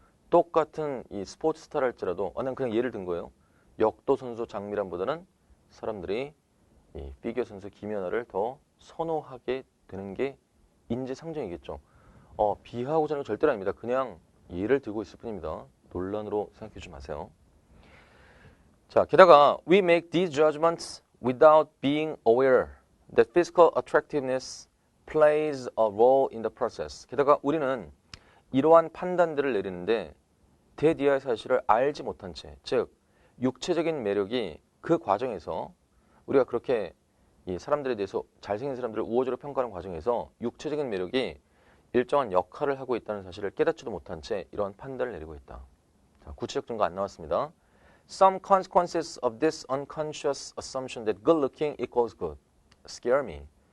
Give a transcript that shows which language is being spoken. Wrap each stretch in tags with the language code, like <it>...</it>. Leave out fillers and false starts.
<ko>똑같은 이 스포츠 스타를 할지라도, 난 그냥 예를 든 거예요. 역도 선수 장미란보다는 사람들이 이 피겨 선수 김연아를 더 선호하게 되는 게 인지상정이겠죠. 비하하고자 하는 건 절대로 아닙니다. 그냥 예를 들고 있을 뿐입니다. 논란으로 생각해 주지 마세요. 자, 게다가</ko> <en>we make these judgments without being aware that physical attractiveness plays a role in the process.</en> <ko>게다가 우리는 이러한 판단들을 내리는데 대디아의 사실을 알지 못한 채, 즉 육체적인 매력이 그 과정에서 우리가 그렇게 이 사람들에 대해서 잘생긴 사람들을 우호적으로 평가하는 과정에서 육체적인 매력이 일정한 역할을 하고 있다는 사실을 깨닫지도 못한 채 이러한 판단을 내리고 있다. 자, 구체적 증거 안 나왔습니다.</ko> <en>Some consequences of this unconscious assumption that good looking equals good scare me.</en>